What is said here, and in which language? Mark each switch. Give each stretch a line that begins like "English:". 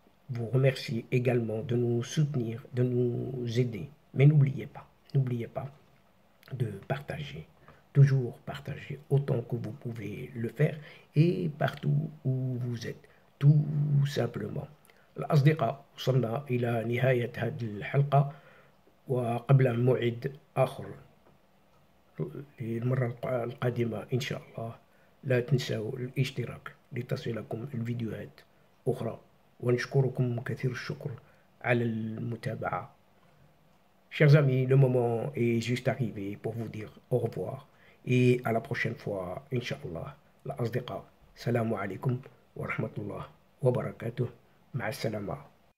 French: Vous remercie également de nous soutenir, de nous aider. Mais n'oubliez pas de partager, toujours partager autant que vous pouvez le faire et partout où vous êtes, tout simplement.
Arabic: الأصدقاء وصلنا إلى نهاية هذه الحلقة وقبل موعد آخر للمرة القادمة إن شاء الله لا تنسوا الاشتراك لتصلكم الفيديوهات أخرى، ونشكركم كثير الشكر على المتابعة.
French: Chers amis, le moment est juste arrivé pour vous dire au revoir et à la prochaine fois, Inch'Allah.
Arabic: الأصدقاء، السلام عليكم ورحمة الله وبركاته. مع السلامة.